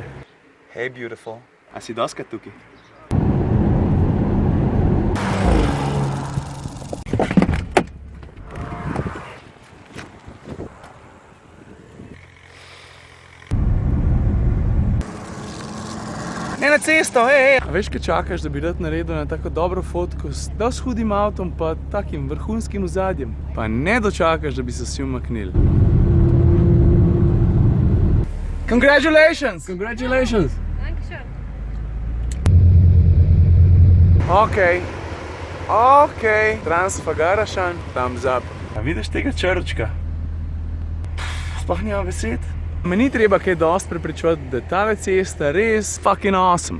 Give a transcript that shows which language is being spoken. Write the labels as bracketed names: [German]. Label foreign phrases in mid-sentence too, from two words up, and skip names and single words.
[English] Hey, beautiful. [Slovenian] A si doskrat tukaj? Ne na cesto, hej! A veš, kaj čakaš, da bi rad naredil na tako dobro fotko s dosti hudim avtom pa takim vrhunskim ozadjem? Pa ne dočakaš, da bi se vsi umaknili. [English] Congratulations! Congratulations! [Slovenian] Okej. [English] Transfagarašan, thumbs up. [Slovenian] A vidiš tega črčka? Sploh nima besed. Me ni treba kaj dosti prepričevati, da je tale cesta res [English] fucking awesome.